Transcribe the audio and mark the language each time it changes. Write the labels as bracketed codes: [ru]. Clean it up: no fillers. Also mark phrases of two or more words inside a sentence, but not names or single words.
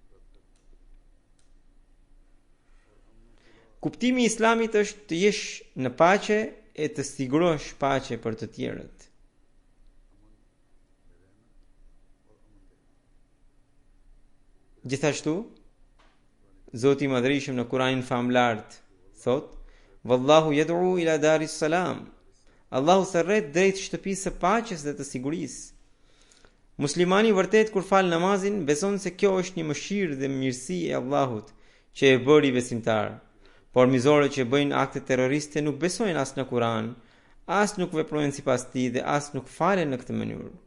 [sq] Kuptimi i Islamit është të jesh në paqe e të sigurosh paqe për të tjerët. Gjithashtu, Zoti i Madhrishëm në Kuranin famlart thot: [ar] والله يدعو إلى دار السلام. [sq] Allahu thërret drejt shtëpisë së paqes dhe të sigurisë. Muslimani vërtet kur fal namazin beson se kjo është një mëshirë dhe mirësi e Allahut që e bëri besimtar. Por mizorët që bëjnë akte terroriste nuk besojnë as në Kur'an, as nuk veprojnë sipas tij dhe as nuk falen në këtë mënyrë.